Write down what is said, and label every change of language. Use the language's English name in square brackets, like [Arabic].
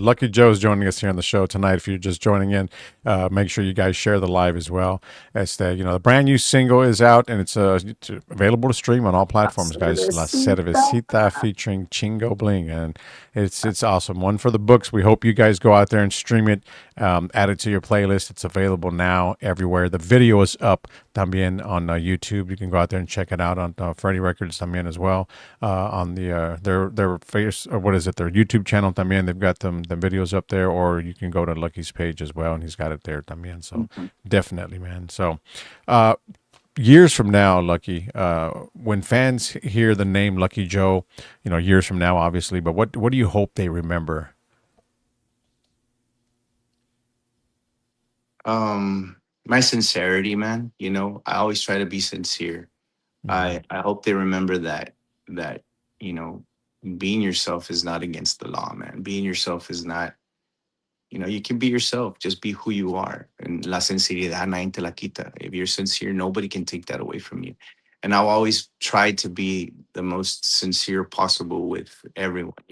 [English] Lucky Joe's joining us here on the show tonight. If you're just joining in, make sure you guys share the live as well. As the brand new single is out and it's available to stream on all platforms, guys. La Cervecita. Cervecita featuring Chingo Bling, and it's awesome. One for the books. We hope you guys go out there and stream it, add it to your playlist. It's available now everywhere. The video is up también on YouTube. You can go out there and check it out on Freddie Records también as well. On their face, or what is it, their YouTube channel también. They've got the videos up there, or you can go to Lucky's page as well, and he's got it there también. So definitely, man. So uh, years from now, Lucky, when fans hear the name Lucky Joe, years from now, obviously, but what do you hope they remember? My sincerity, man. I always try to be sincere. Hmm. I hope they remember that you know being yourself is not against the law, man. Being yourself is not. You can be yourself. Just be who you are. [Spanish] And la sinceridad nadie te la quita. [English] If you're sincere, nobody can take that away from you. And I'll always try to be the most sincere possible with everyone.